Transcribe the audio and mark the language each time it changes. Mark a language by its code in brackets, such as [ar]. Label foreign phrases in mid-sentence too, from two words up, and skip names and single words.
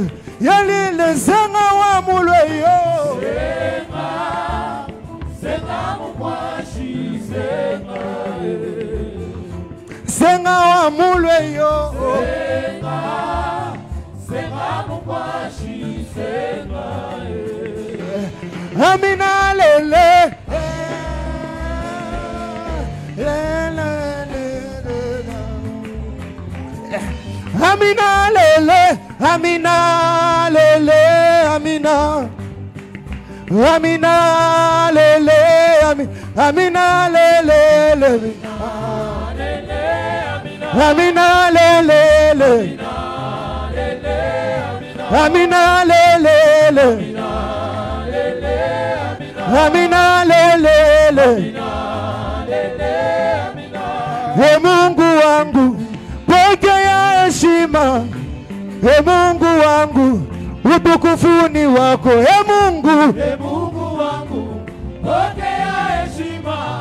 [bem] Yalile senga wa mulwe yo. Senga, senga mukwashi, senga yo. Senga wa mulwe yo. Senga, senga mukwashi, senga yo. [sw] Amina lele. Amina lele, Amina lele, Amina, Amina lele, Amina lele, Amina lele, Amina lele, Amina lele, He Mungu wangu pokea heshima, He Mungu wangu utukufu ni wako, He Mungu, He Mungu wangu pokea heshima,